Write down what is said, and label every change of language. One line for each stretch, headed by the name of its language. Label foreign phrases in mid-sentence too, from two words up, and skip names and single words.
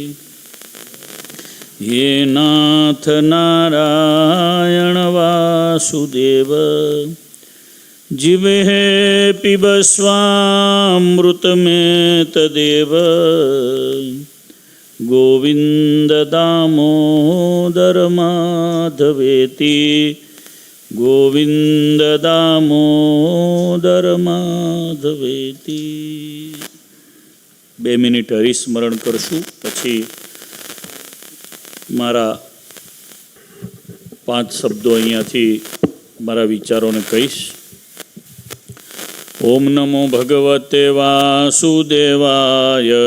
Sanskrit: हे नाथ नारायण वासुदेव जिह्वे पिबस्वामृतमेतदेव गोविन्द दामोदर माधवेति गोविन्द दामोदर माधवेति।
Gujarati: 2 મિનિટ હરિસ્મરણ કરશું, પછી મારા 5 શબ્દો અહીંયાથી મારા વિચારોને કહીશ.
Sanskrit: ઓમ નમો ભગવતે વાસુદેવાય.